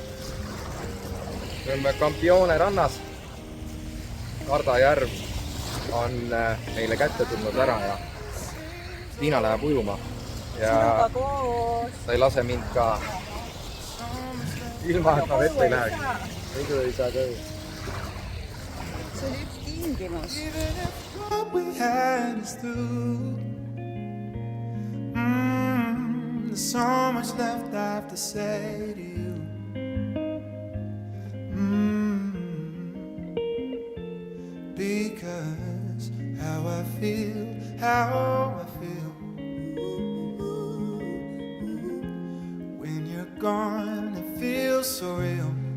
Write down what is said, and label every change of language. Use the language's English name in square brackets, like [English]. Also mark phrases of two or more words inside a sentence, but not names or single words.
[Estonian] Me oleme Campione rannas. Karda järv on meile kätte tulnud ära ja Tiina läheb ujuma ja ta ei lase mind ka ilma, et ma vette ei läheks. Muidu ei saa ka. See oli üks tingimus. [English] There's so much left I have to say to you. Because how I feel when you're gone, it feels so real.